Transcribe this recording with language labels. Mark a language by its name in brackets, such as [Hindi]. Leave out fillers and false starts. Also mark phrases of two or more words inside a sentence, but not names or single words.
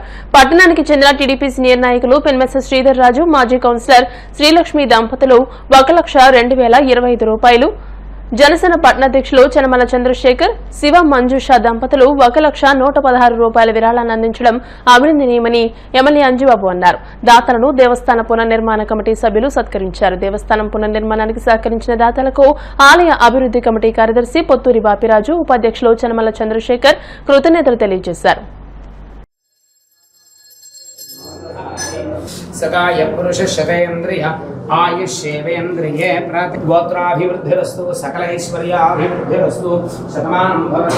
[Telugu] పట్టణానికి చెందిన టీడీపీ సీనియర్ నాయకులు పెన్మెస్స శ్రీధర్ రాజు, మాజీ కౌన్సిలర్ శ్రీలక్ష్మి దంపతులు 1,02,025 రూపాయలు, జనసేన పట్టణాధ్యక్షులు చనమల చంద్రశేఖర్, శివ మంజుష దంపతులు 1,116 రూపాయల విరాళాన్ని అందించడం అభినందనీయమని ఎమ్మెల్యే అంజిబాబు అన్నారు. దాతలను దేవస్థాన పునర్నిర్మాణ కమిటీ సభ్యులు సత్కరించారు. దేవస్థానం పునర్నిర్మాణానికి సహకరించిన దాతలకు ఆలయ అభివృద్ధి కమిటీ కార్యదర్శి పొత్తూరి బాపిరాజు, ఉపాధ్యక్షులు చనమల చంద్రశేఖర్ కృతజ్ఞతలు తెలియజేశారు. [Sanskrit] सकाय पुरुष शतेन्द्रिय आयुष्येवेन्द्रिये प्रतिगोत्राभिवृद्धिरस्तु सकलैश्वर्याभिवृद्धिरस्तु शतमानं भवति.